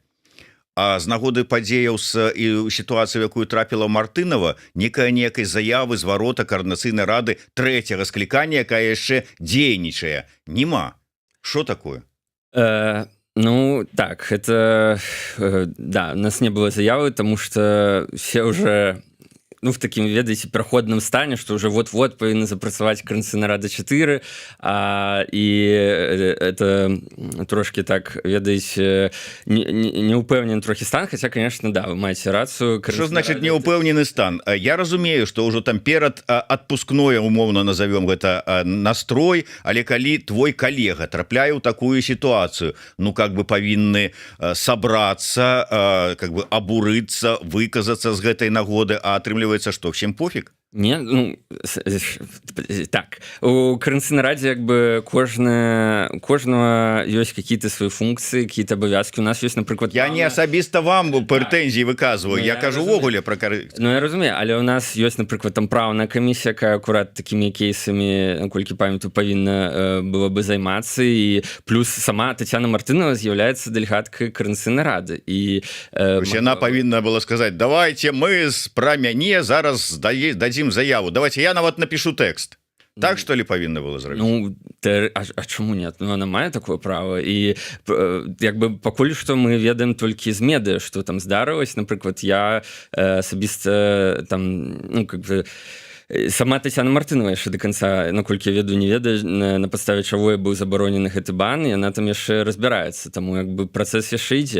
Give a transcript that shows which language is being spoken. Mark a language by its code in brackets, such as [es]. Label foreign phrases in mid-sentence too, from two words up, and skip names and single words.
[be] А з нагоды падзеяў і сітуацыі, якую трапіла Мартынова, некай заявы зварота Координацыйнай рады 3-го склікання, якая яшчэ дзейнічае. Нема. Што такое? [ru] Ну, так, это... Да, у нас не было заявы, потому что все уже... Ну, в таким, [be] ведаеце, пераходным стане, што уже вот-вот павінны запрацаваць Координацыйная рада 4, і это трошки так, ведаеце, неупэўнены трохі стан, хаця, конечно, да, вы маеце рацыю. Што значит неупэўнены стан? Я разумею, што ўжо там перад адпускное, умоўна назовём гэта, настрой, але калі твой калега трапляе ў такую сітуацыю, ну, как бы павінны сабрацца, как бы абурыцца, выказацца з гэтай нагоды, а атрымліваецца, [ru] что всем пофиг? Не, ну, так, [be] у Координацыйнай радзе [ru] як бы кожного ёсць какие-то свои функции, какие-то обовязки. У нас есть, [be] напрыклад... Я не асабіста вам прэтэнзіі выказваю, я кажу ўвогуле пра... Ну, я разумею, але у нас ёсць, напрыклад, там правная камісія, якая акурат такімі кейсамі, наколькі памятаю, павінна было бы займацца, і плюс сама Тацяна Мартынова з'яўляецца дэлегаткай Координацыйнай рады. І яна павінна была сказаць: [ru] давайте мы [be] пра мяне зараз дадзім заяву, давайте я нават напишу тэкст. [ru] Так, что ли, [be] павінна было зрабіць? [ru] Ну, а чаму нет? Ну, она мае такое право. [be] І як бы пакуль што мы ведаем толькі з медыа, што там здарылася. Напрыклад, я асабіста там, ну, как бы... Сама Тацяна Мартынова яшчэ до конца, наколькі я ведаю, не ведаю, на падставе чаго быў забаронены гэты бан, і яна там яшчэ разбіраецца, таму як бы працэс яшчэ ідзе.